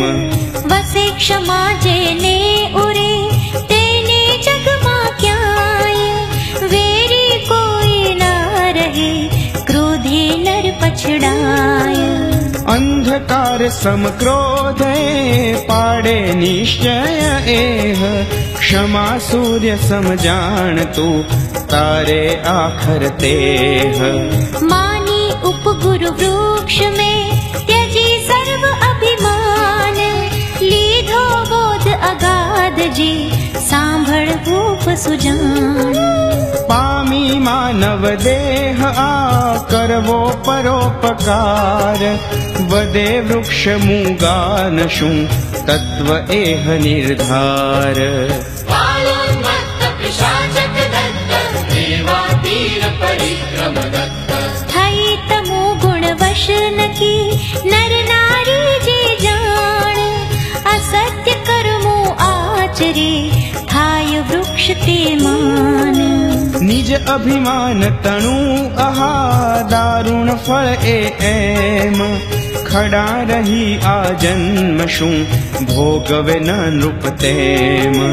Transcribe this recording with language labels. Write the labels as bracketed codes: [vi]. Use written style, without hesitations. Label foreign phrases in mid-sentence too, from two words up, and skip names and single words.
[gu] વસે ક્ષમા જેને ઉરે તેને જગમાં ક્યાંય, વેરી કોઈ ના રહે ક્રોધે નર પછડાય. અંધકાર સમક્રોધ એ પાડે નિશ્ચય એહ, ક્ષમા સૂર્ય સમજાણ તું તારે આખર તેહ. માની ઉપગુરુ વૃક્ષ મેં ત્યજી સર્વ અભિમાન, લીધો બોધ અગાધ જે સાંભળ ભૂપ સુજાણ. પામી માનવ દેહ આ કરવો પરોપકાર, વદે વૃક્ષ મૂગાન શું તત્વ એહ નિર્ધાર. [sa] बालोन्मत्त पिशाचक दत्त देवातीर परिक्रम दत्त. [gu] થઈ તમો ગુણ વશ નકી નર નારી જે જાણ, અસત્ય કર્મો આચરે થાય વૃક્ષ તે માન. નિજ અભિમાન તણું આહા દારૂણ ફળ એ એમ, ખડા રહી આ જન્મ શું ભોગવે ન નૃપ તેમ.